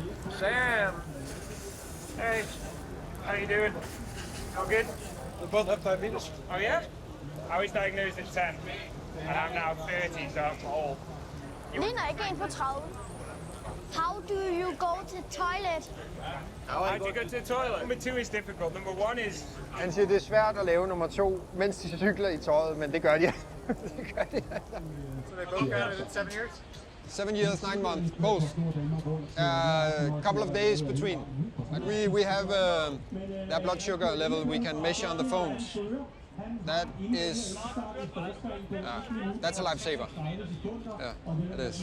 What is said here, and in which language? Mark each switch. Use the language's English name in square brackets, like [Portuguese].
[English] Sam! Hey, how you doing? All good? We both have diabetes. Oh yeah? I was diagnosed at 10, and I'm now 30, so I'm old. [Danish] Ligner ikke en på 30. [English] How do you go to the toilet? How do you go to the toilet? Number 2 is difficult. Number 1 is... [Danish] Han siger, det er svært at lave nummer 2, mens de cykler i tøjet, men det gør de. Det gør de. [English] So they both got it in 7 years? 7 years, 9 months, both. A couple of days between. But we have their blood sugar level we can measure on the phones. That is, that's a lifesaver. Yeah, it is.